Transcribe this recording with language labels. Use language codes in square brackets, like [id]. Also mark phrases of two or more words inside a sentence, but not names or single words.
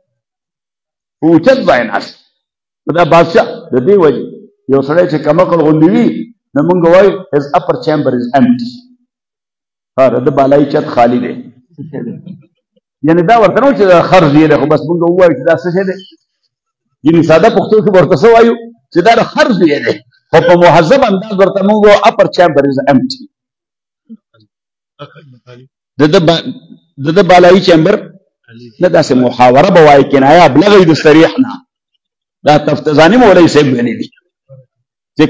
[ps] اوچت ځای ناست دا بادشاه د دې وجې یو سړی چې کمعقل غوندې وي نو موږ وایو [en] his upper chamber is empty [ps] د بالایي چت خالی دی یعنی دا ورته نه چې خرج یې دی خو بس موږ ووایو چې دا څه شی دی یعنې ساده پښتو کې ورته څه وایو چې دا د خر زوی دی خو په مهذب انداز ورته موږ [en] upper chamber is empty [ps] د بالایي چامبر نه داسې محاوره به وایي کنایه ابلغ د صریح نه دا تفتزاني مولوي صاحب ویلي دي چې